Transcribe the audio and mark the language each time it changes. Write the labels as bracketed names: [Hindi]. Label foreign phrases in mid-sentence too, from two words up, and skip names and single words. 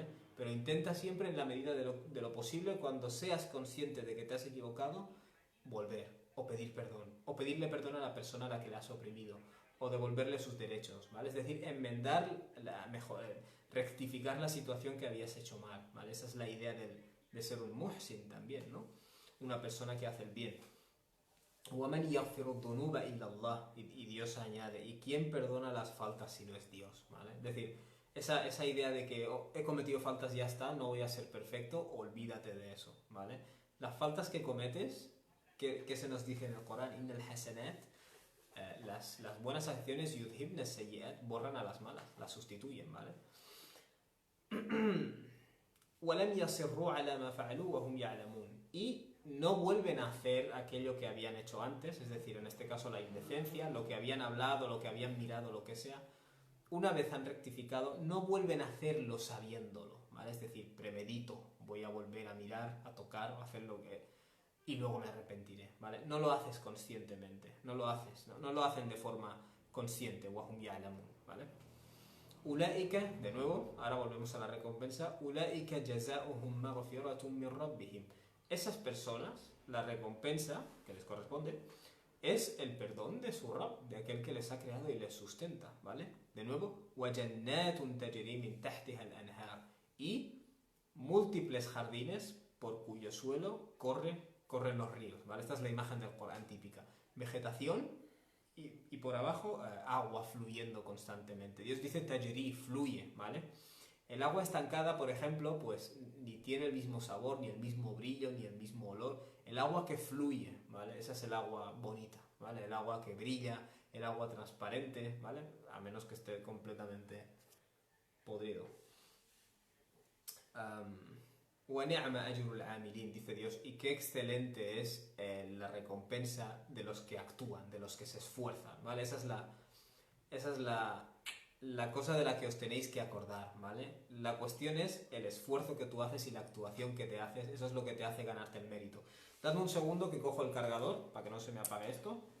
[Spanish] Pero intenta siempre, en la medida de lo posible, cuando seas consciente de que te has equivocado, volver, o pedir perdón, o pedirle perdón a la persona a la que le has oprimido, o devolverle sus derechos, ¿vale? Es decir, enmendar, rectificar la situación que habías hecho mal, ¿vale? Esa es la idea de ser un muhsin también, ¿no? Una persona que hace el bien. [Arabic] وَمَنْ يَغْفِرُ الذُّنُوبَ إِلَّا اللَّهِ, [Spanish] y Dios añade, ¿y quién perdona las faltas si no es Dios? ¿Vale? Es decir, esa idea de que he cometido faltas y ya está, no voy a ser perfecto, olvídate de eso, ¿vale? Las faltas que cometes, que se nos dice en el Corán, [Arabic] إِنَّ الْحَسَنَاتِ, [Spanish] las buenas acciones, [Arabic] يُذْهِبْنَ السَّيِّئَاتِ, [Spanish] borran a las malas, las sustituyen, ¿vale? [Arabic] وَلَمْ يَصِرُّوا عَلَى مَا فَعَلُوا وَهُمْ يَعْلَمُونَ, [Spanish] y no vuelven a hacer aquello que habían hecho antes, es decir, en este caso la indecencia, lo que habían hablado, lo que habían mirado, lo que sea. Una vez han rectificado, no vuelven a hacerlo sabiéndolo, ¿vale? Es decir, premedito, voy a volver a mirar, a tocar, a hacer lo que... y luego me arrepentiré, ¿vale? No lo haces conscientemente, no lo haces, no lo hacen de forma consciente, [Arabic] وَهُمْ يَعْلَمُونَ, ¿vale? Ulaika, [Spanish] de nuevo, ahora volvemos a la recompensa, [Arabic] أولئك جزاؤهم مغفرة من ربهم. [Spanish] Esas personas, la recompensa que les corresponde es el perdón de su Rabb, de aquel que les ha creado y les sustenta, ¿vale? De nuevo, [Arabic] وَجَنَّاتٌ تَجْرِي مِن تَحْتِهَا الْأَنْهَارُ, [Spanish] y múltiples jardines por cuyo suelo corren los ríos, ¿vale? Esta es la imagen del Corán típica. vegetación y por abajo agua fluyendo constantemente. Dios dice tajri, fluye, ¿vale? El agua estancada, por ejemplo, pues ni tiene el mismo sabor, ni el mismo brillo, ni el mismo olor. El agua que fluye, ¿vale? Esa es el agua bonita, ¿vale? El agua que brilla, el agua transparente, ¿vale? A menos que esté completamente podrido. [Arabic] وَنِعْمَ أَجْرُ الْعَامِلِينَ, [Spanish] dice Dios, y qué excelente es la recompensa de los que actúan, de los que se esfuerzan, ¿vale? Esa es la cosa de la que os tenéis que acordar, ¿vale? La cuestión es el esfuerzo que tú haces y la actuación que te haces, eso es lo que te hace ganarte el mérito. Dadme un segundo que cojo el cargador, para que no se me apague esto.